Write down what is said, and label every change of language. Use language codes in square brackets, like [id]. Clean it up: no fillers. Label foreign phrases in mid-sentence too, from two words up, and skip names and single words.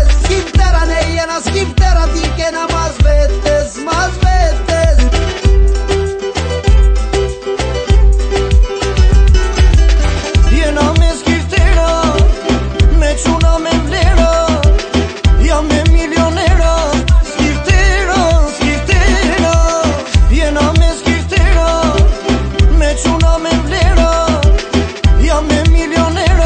[sq] Skiftera nejena, skiftera dikena [es] más veces, más veces. [sq] Jena me skiftera, me çuna me vlera, jam me milionera. Skiftera, skiftera, jena me skiftera, me çuna me vlera, jam me milionera.